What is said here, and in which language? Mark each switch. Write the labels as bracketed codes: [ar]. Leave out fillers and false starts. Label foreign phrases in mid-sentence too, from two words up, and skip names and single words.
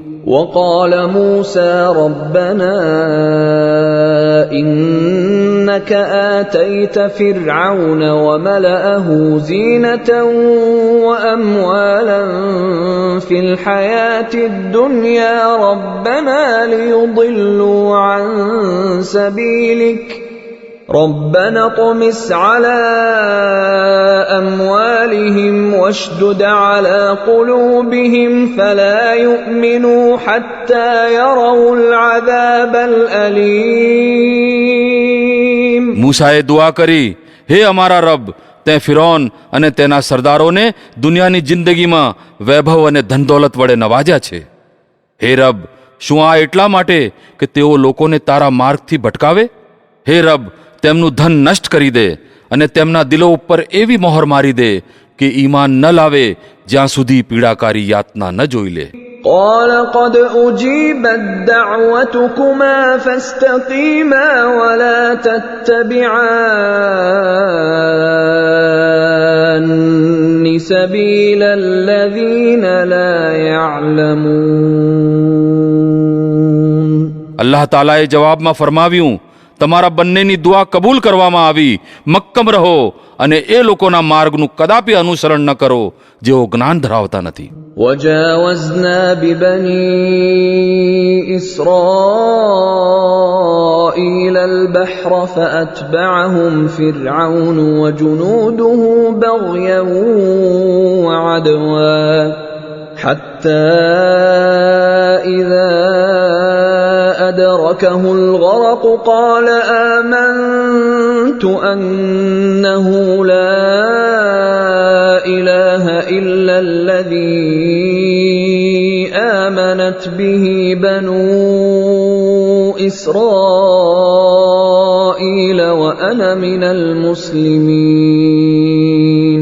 [ar] وقال موسى ربنا إنك آتيت فرعون وملأه زينة وأموالا في الحياة الدنيا ربنا ليضلوا عن سبيلك ربنا اطمس على أموالهم واشدد على قلوبهم فلا يؤمنوا حتى يروا العذاب الأليم. [gu] મૂસાએ દુઆ કરી, હે અમારા રબ, તે ફિરૌન અને તેના સરદારોને દુનિયાની જિંદગીમાં વૈભવ અને ધનદોલત વડે નવાજ્યા છે. હે રબ, શું આ એટલા માટે કે તેઓ લોકોને તારા માર્ગથી ભટકાવે? હે રબ, તેમનું ધન નષ્ટ કરી દે અને તેમના દિલો ઉપર એવી મોહર મારી દે કે ઈમાન ન લાવે જ્યાં સુધી પીડાકારી યાતના ન જોઈ લે. [ar] قال قد أجيبت دعوتكما فاستقيما ولا تتبعان سبيل الذين لا يعلمون. [gu] અલ્લાહ તાલાએ જવાબમાં ફરમાવ્યું, તમારા બંનેની દુઆ કબૂલ કરવામાં આવી. મક્કમ રહો અને એ લોકોના માર્ગનું કદાપી અનુસરણ ન કરો જેઓ જ્ઞાન ધરાવતા નથી. [ar] وجاوزنا ببني إسرائيل البحر فأتبعهم فرعون وجنوده بغيا وعدوا حتى إذا أدركه الغرق قال آمنت أنه لا إله إلا الذي آمنت به بنو إسرائيل وأنا من المسلمين.